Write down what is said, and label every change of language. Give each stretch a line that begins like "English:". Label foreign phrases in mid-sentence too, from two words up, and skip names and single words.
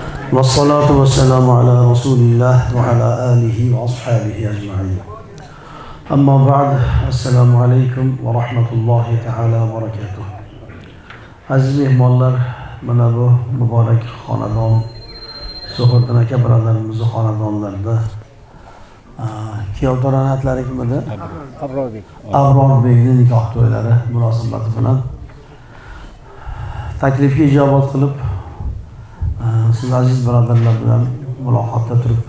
Arabic: والصلاة والسلام على رسول الله وعلى آله وأصحابه أجمعين. أما بعد، السلام عليكم ورحمة الله تعالى وبركاته.
Uzbek: Aziz mehmonlar, mana bu muborak xonadon, So'xirdan aka birodarimizni xonadonlarida kuyovto'rani atlari kim edi? Abrorbekning nikoh to'ylari munosabati bilan taklifga ijobat qilib siz aziz birodarlar bilan muloqotda turibmiz.